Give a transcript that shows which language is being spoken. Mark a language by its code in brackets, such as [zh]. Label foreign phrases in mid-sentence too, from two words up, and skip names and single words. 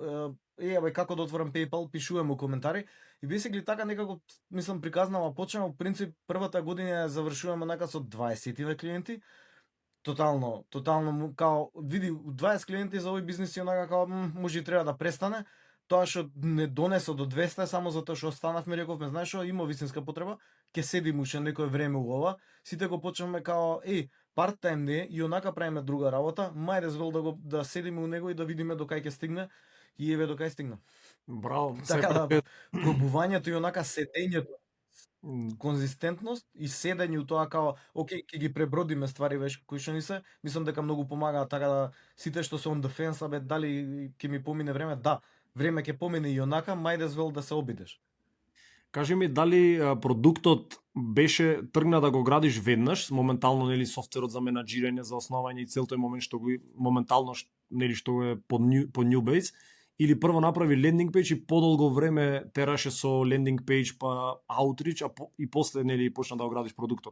[mk] абе како да отворам PayPal, пишуваме у коментари и basically така некако мислам приказнава почнува, у принцип првата година завршуваме онака со 20 клиенти. Тотално као види 20 клиенти за овој бизнис и онака као може и треба да престане. Тоа што не донесо до 200 само затоа што останавме, рековме, знаеш што, има вистинска потреба, ќе седим уште некое време у ова, сите го почнеме као part-time не, и онака правиме друга работа, мајде звел да седиме у него и да видиме до кај ќе стигне, и еве до кај стигна. Браво. Така да, пробувањето и онака седењето, конзистентност и седење у тоа као, окей, ќе ги пребродиме ствари кои што ни се, мислам дека многу помагаат, така да сите што се [en] on the fence, [mk] абе дали ќе ми помине време, да, време ќе помине и онака, мајде звел да се обидеш. Кажи ми дали продуктот беше тргна да го градиш веднаш, моментално нели софтверот за менаџирање, за основање и цел тој момент што го моментално нели што го е по Newbase, или прво направи [en] landing page [mk] и подолго време тераше со [en] landing page [mk] па outreach, и после нели почна да го градиш продуктот.